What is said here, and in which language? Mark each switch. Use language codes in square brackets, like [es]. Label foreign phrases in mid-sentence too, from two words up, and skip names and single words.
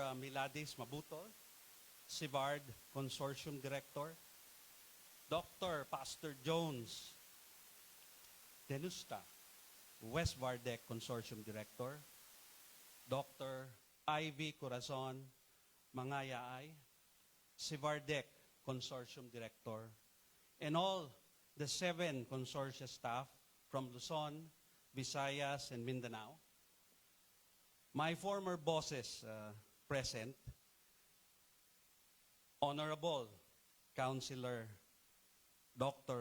[en] Miladis Mabutol, CIVARD Consortium Director, Dr. Pastor Jones Denusta, West Vardec Consortium Director, Dr. Ivy Corazon Mangayaay, CIVARDEC Consortium Director, and all the 7 consortia staff from Luzon, Visayas, and Mindanao. My former bosses present, Honorable Councilor Dr.